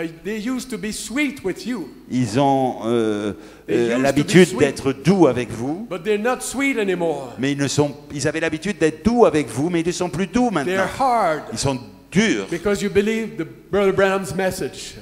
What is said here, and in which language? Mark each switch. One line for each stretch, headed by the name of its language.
English: they used to be sweet with you,
French: ils ont
English: They used to
French: l'habitude
English: be sweet.
French: d'être doux avec vous,
English: but they're not sweet anymore.
French: mais ils avaient l'habitude d'être doux avec vous, mais ils ne sont plus doux
English: They're
French: maintenant.
English: hard
French: Ils sont durs
English: because you believe the Brother Branham's message.